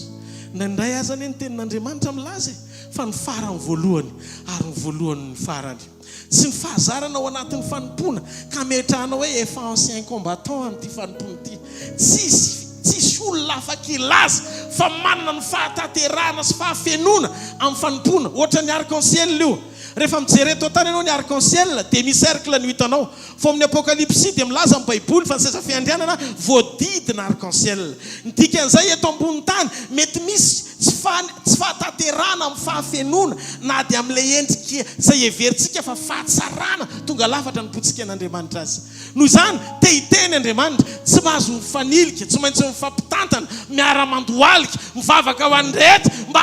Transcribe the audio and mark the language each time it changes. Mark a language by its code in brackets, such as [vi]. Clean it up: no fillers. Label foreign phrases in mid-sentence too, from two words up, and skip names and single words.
[mg] Nandray azany ny tenin'Andriamanitra milaza fa ny farany voalohany ary ny voalohany ny farany. Tsy ny fahazarana ao anatin'ny fanompona ka metrahanao hoe efa [fr] ancien combattant [mg] amin'ity fanompona ity. Tsisy olona afaka ilaza fa manana ny fahatanterahana sy fahafenona amin'ny fanompona. Ohatra ny arc-en-ciel io, rehefa mijery eto tany ianao ny arc-en-ciel dia misy cercle no hitanao. Fa amin'ny apokalypsy dia milaza amin'ny baiboly fa ny seza fiandrianana voadidina arc-en-ciel. Ny dikan'izay eto ambony tany mety misy tsy fahatanterahana amin'ny fahafenona na dia amin'ilay endrika izay heverintsika fa fahatsarana tonga lafatra ny potsika an'Andriamanitra azy. Noho izany te hiteny Andriamanitra, tsy mahazo mifanilika, tsy maintsy mifampitantana, miara-mandohalika mivavaka ho an'ny rehetra mba